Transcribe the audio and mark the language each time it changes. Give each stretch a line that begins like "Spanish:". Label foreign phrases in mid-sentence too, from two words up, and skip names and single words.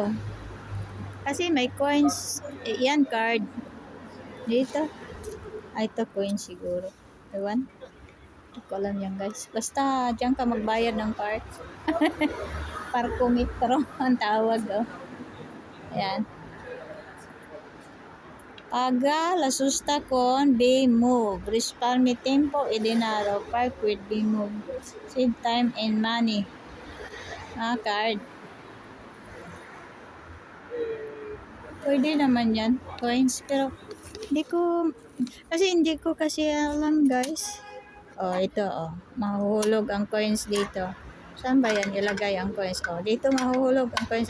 Filipino: Kasi may coins. Yan, card. Dito. Ay, ito coins siguro. Ewan. Hindi ko alam yan, guys. Basta, dyan ka magbayad ng card. Parkometro ang tawag, oh. Ayan.
Italian: Paga la susta con B-Move. Risparmi tempo e denaro.
English: Park with B-Move. Save time and money.
Filipino: Card. Pwede naman yan. Coins. Pero, hindi ko kasi alam, guys. Oh, ito, oh. Mahuhulog ang coins dito. Saan ba yan ilagay ang coins? Oh, dito mahuhulog ang coins.